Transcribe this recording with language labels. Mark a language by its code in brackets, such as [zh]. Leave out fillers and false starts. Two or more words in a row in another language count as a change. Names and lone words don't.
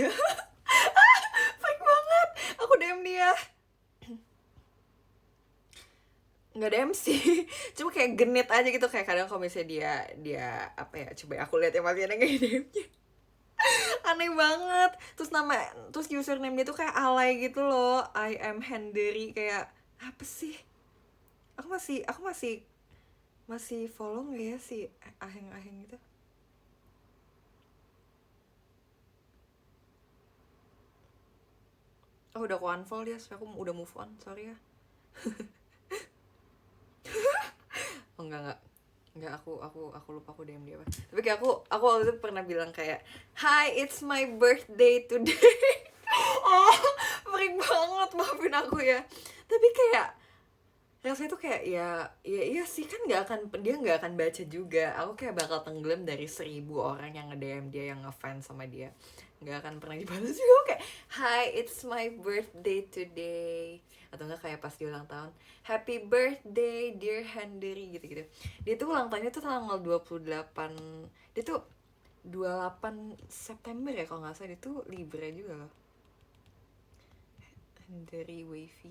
[id] Fake banget. Aku DM dia. Nggak DM sih. Cuma kayak genit aja gitu, kayak kadang kalau misalnya dia apa ya, coba aku lihat ya masih ada nggak DM-nya. Aneh banget. Terus username dia tuh kayak alay gitu loh. [en] I am Hendery, [id] kayak apa sih? Aku masih follow nggak ya si Aheng itu? Oh, udah aku unfollow dia, aku udah [en] move on, [id] sorry ya. Oh enggak, aku lupa aku DM dia apa. Tapi kayak aku waktu itu pernah bilang kayak, [en] "Hi, it's my birthday today." [id] Oh, freak banget, maafin aku ya. Tapi kayak rasanya tuh kayak ya iya sih, kan dia nggak akan baca juga. Aku kayak bakal tenggelam dari 1000 orang yang nge-DM dia, yang ngefans sama dia, nggak akan pernah dibalas juga. Aku kayak, [en] "Hi, it's my birthday today." [id] Atau enggak kayak pas dia ulang tahun, [en] "Happy birthday dear Hendery," [id] gitu-gitu. Dia tuh ulang tahunnya tuh tanggal 28. Dia tuh 28 September ya kalau nggak salah. Dia tuh Libra juga loh. Hendery Wavy.